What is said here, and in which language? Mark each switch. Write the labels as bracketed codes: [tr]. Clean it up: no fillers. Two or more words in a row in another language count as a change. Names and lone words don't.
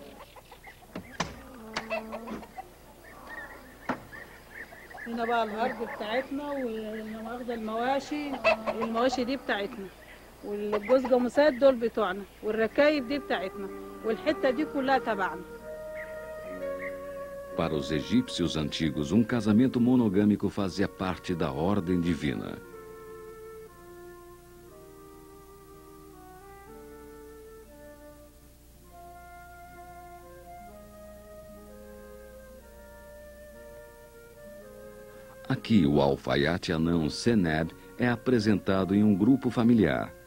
[ar] هنا بقى الارض بتاعتنا واخده المواشي دي بتاعتنا والجوز جاموسات دول بتوعنا والركايب دي بتاعتنا والحته دي كلها تبعنا. [pt] Para os egípcios antigos, casamento monogâmico fazia parte da ordem divina. Aqui, o alfaiate anão Seneb é apresentado em grupo familiar.